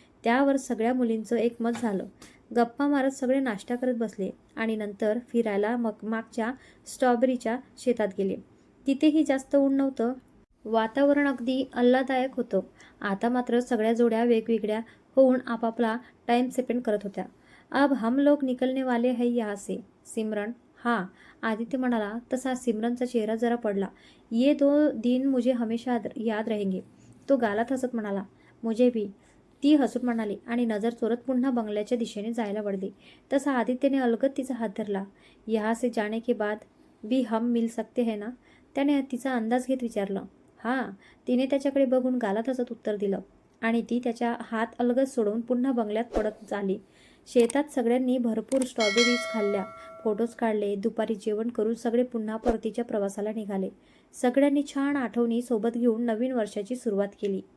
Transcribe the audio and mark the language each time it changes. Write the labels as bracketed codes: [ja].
[mr] त्यावर सगळ्या मुलींचं एकमत झालं. गप्पा मारत सगळे नाश्ता करत बसले आणि नंतर फिरायला मागच्या स्ट्रॉबेरीच्या शेतात गेले. तिथेही जास्त ऊन नव्हतं. वातावरण अगदी आल्हाददायक होतं. आता मात्र सगळ्या जोड्या वेगवेगळ्या होऊन आपापला टाइम स्पेंड करत होत्या. [hi] अब हम लोग निकलने वाले हैं यहाँ से. [mr] सिमरन. हाँ, आदित्य म्हणाला. तसा सिमरनचा चेहरा जरा पडला. [hi] ये 2 दिन मुझे हमेशा याद रहेंगे. [mr] तो गालात हसत म्हणाला. [hi] मुझे भी. [mr] ती हसून म्हणाली आणि नजर चोरत पुन्हा बंगल्याच्या दिशेने जायला वळली. तसा आदित्यने अलगद तिचा हात धरला. [hi] यहाँ से जाने के बाद भी हम मिल सकते हैं ना. [mr] त्याने तिचा अंदाज घेत विचारलं. हां. तिने त्याच्याकडे बघून गालात हसत उत्तर दिलं आणि ती त्याच्या हात अलगद सोडून पुन्हा बंगल्यात पडत झाली. शेतात सगळ्यांनी भरपूर स्ट्रॉबेरीज खाल्ल्या, फोटोज काढले. दुपारी जेवण करून सगळे पुन्हा परतीच्या प्रवासाला निघाले. सगळ्यांनी छान आठवणी सोबत घेऊन नवीन वर्षाची सुरुवात केली.